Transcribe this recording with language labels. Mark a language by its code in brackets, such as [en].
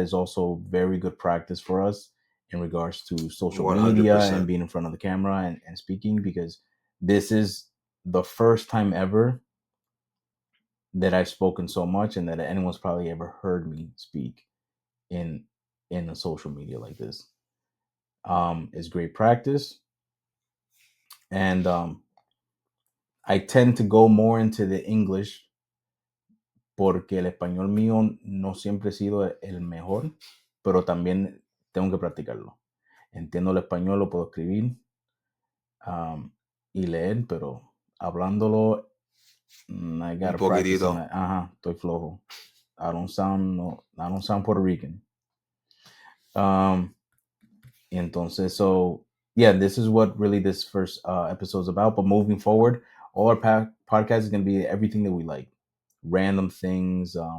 [en] Is also very good practice for us in regards to social media and 100%. being in front of the camera and speaking, because this is the first time ever that I've spoken so much and that anyone's probably ever heard me speak in a social media like this. It's great practice, and I tend to go more into the English [es] porque el español mío no siempre ha sido el mejor, pero también tengo que practicarlo. Entiendo el español, lo puedo escribir y leer, pero hablándolo, I Un [en] gotta practice on [es] that. Ajá, estoy flojo. [en] I don't sound no, I don't sound Puerto Rican. Entonces, so yeah, this is what really this first episode is about. But moving forward, all our podcast is gonna be everything that we like, random things,